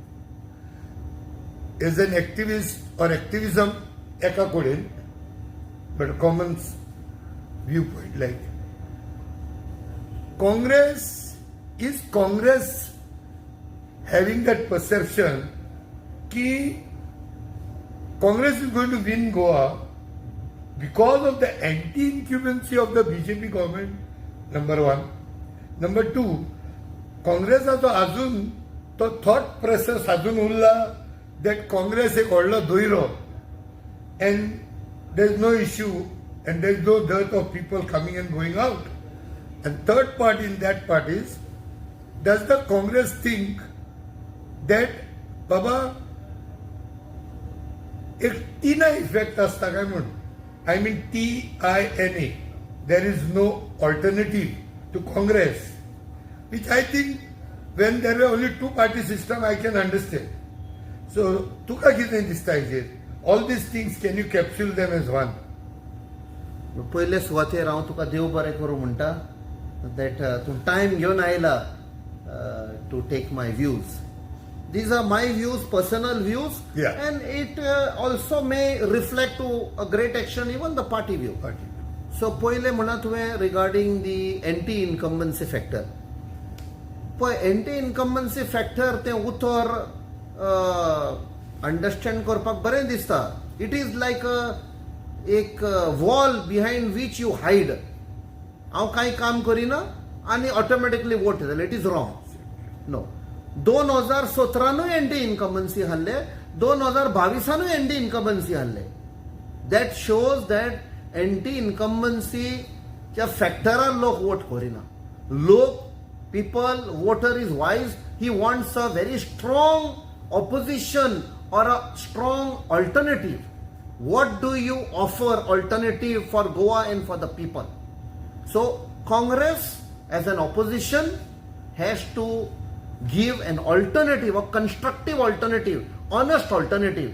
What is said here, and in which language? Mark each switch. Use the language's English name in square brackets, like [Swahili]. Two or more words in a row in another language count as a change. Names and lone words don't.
[English] As an activist or activism, [Konkani] एका कोडीन, [English] but a common viewpoint like is Congress having that perception कि Congress is going to win Goa because of the anti-incumbency of the BJP government, number one. Number two, Congress has [Konkani] अजून तो [English] thought process [Konkani] अजून उरला [English] that Congress [Konkani] एक व्हडलो दोयरो [English] and there is no issue and there is no dearth of people coming and going out. And third part in that part is, does the Congress think that Baba [Konkani] एक टीना इफेक्ट असता काय म्हणून, [English] I mean TINA, there is no alternative to Congress, which I think when there were only two-party system I can understand. [Konkani] So तुका कितें दिसता हेजेर? [English] All these things, can you capsule them as one? [Konkani] पहिले सुवातेर हांव तुका देव बरें करूं म्हणटा that तूं टायम घेवन आयला [English] to take my views. These are my views, personal views, and it also may reflect to a great extent even the party view. So [Konkani] पहिले म्हणा तुवें [English] regarding the anti-incumbency factor. [Konkani] पळय [English] anti-incumbency factor [Konkani] तें उतर अंडरस्टँड करपाक बरें दिसता. [English] It is like a wall behind which you hide. [Konkani] हांव कांय काम करिना आनी ऑटोमॅटिकली वोट येतले. [English] It is wrong. No. [Konkani] 2017 [English] anti incumbency [Konkani] हाडले, 2022 [English] anti incumbency [Konkani] हाडले. [English] that shows that anti [Konkani] इनकम्बन्सीच्या फॅक्टरान लोक वोट करिना. [English] लोक, people, voter is wise. He wants a very strong opposition or a strong alternative. What do you offer alternative for Goa and for the people? So Congress as an opposition has to give an alternative, a constructive alternative, honest alternative.